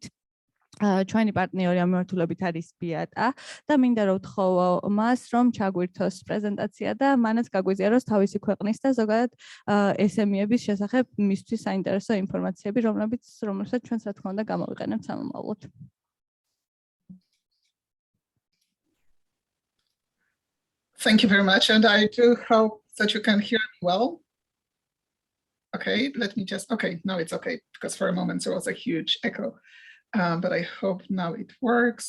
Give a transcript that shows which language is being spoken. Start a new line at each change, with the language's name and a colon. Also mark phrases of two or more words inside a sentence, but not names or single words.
Georgian: ჩვენი პარტნიორი ამ მიმართულებით არის ბიატა და მინდა რომ ვთხოვო მას, რომ ჩაგვირთოს პრეზენტაცია და მანაც გაგვიზიაროს თავისი ქვეყნის და ზოგადად SME-ების შესახებ მისთვის საინტერესო ინფორმაციები, რომელსაც ჩვენს რა თქმა უნდა გამოვიყენებთ სამომავლოდ.
English: Thank you very much, and I do hope that you can hear me well. Okay, let me just, okay, no, it's okay, because for a moment there was a huge echo, but I hope now it works.